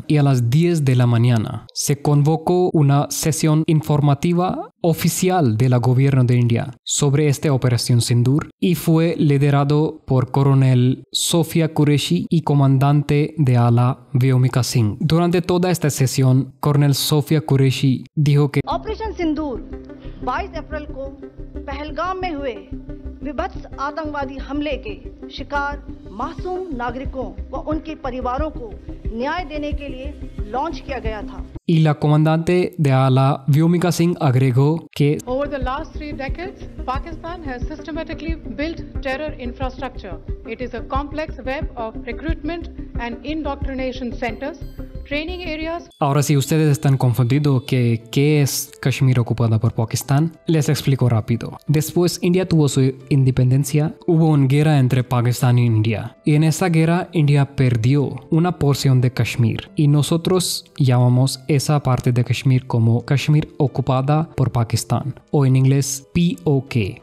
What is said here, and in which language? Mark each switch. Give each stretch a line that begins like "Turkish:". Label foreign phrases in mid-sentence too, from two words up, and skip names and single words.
Spanish: Y a las 10 de la mañana se convocó una sesión informativa oficial del gobierno de India sobre esta Operación Sindoor, y fue liderado por coronel Sofia Qureshi y comandante de ala Vyomika Singh. Durante toda esta sesión, coronel Sofia Qureshi dijo que
Hindi: ऑपरेशन सिंदूर 22 अप्रैल को पहलगाम में हुए विभत्स आतंकवादी हमले के शिकार मासूम नागरिकों व उनके परिवारों को न्याय देने के लिए लॉन्च किया गया था. Y la comandante de ala Vyomika Singh agregó que
English: over the last 3 decades, Pakistan has systematically built terror infrastructure. It is a complex web of recruitment and indoctrination centers, training areas.
Spanish: Ahora, si ustedes están confundidos que qué es Kashmir ocupada por Pakistán, les explico rápido. Después India tuvo su independencia, hubo una guerra entre Pakistán y India, y en esa guerra India perdió una porción de Kashmir, y nosotros llamamos esa parte de Kashmir como Kashmir ocupada por Pakistán, o en inglés POK.